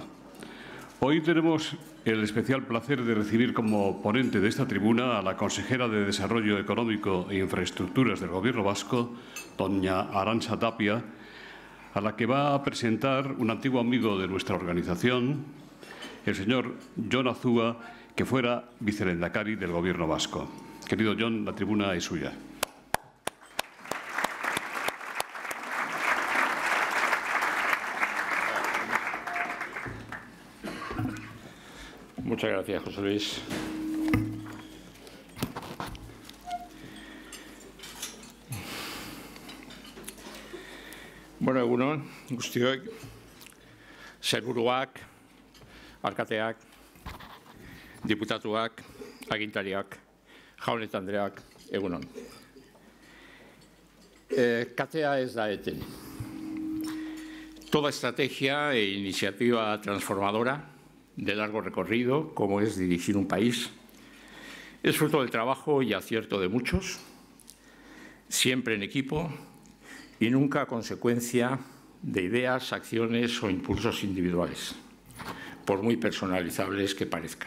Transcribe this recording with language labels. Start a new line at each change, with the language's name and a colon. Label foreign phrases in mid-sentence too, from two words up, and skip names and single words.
Spanish: Hoy tenemos el especial placer de recibir como ponente de esta tribuna a la consejera de Desarrollo Económico e Infraestructuras del Gobierno vasco, doña Arantxa Tapia, a la que va a presentar un antiguo amigo de nuestra organización, el señor Jon Azúa, que fuera vicelehendakari del Gobierno vasco. Querido Jon, la tribuna es suya. Muchas gracias, José Luis.
Basque: Bueno, egunon, guztiok, sailburuak, alkateak, diputatuak, agintariak, jaun eta andreak, egunon. Katea ez da eten.
Spanish: Toda estrategia e iniciativa transformadora de largo recorrido, como es dirigir un país, es fruto del trabajo y acierto de muchos, siempre en equipo y nunca consecuencia de ideas, acciones o impulsos individuales, por muy personalizables que parezcan.